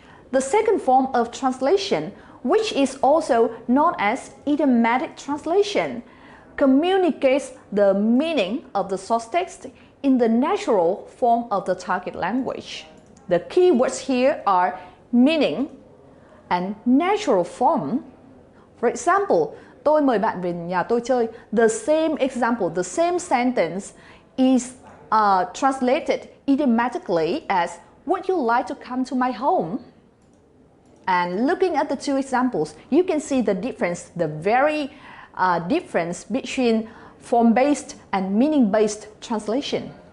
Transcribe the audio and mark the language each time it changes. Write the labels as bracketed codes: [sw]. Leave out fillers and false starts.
[en] The second form of translation, which is also known as idiomatic translation, communicates the meaning of the source text in the natural form of the target language. The key words here are meaning and natural form. For example, [vi] tôi mời bạn về nhà tôi chơi. [en] The same example, the same sentence is translated idiomatically as would you like to come to my home? And looking at the two examples, you can see the difference, the very difference between form-based and meaning-based translation.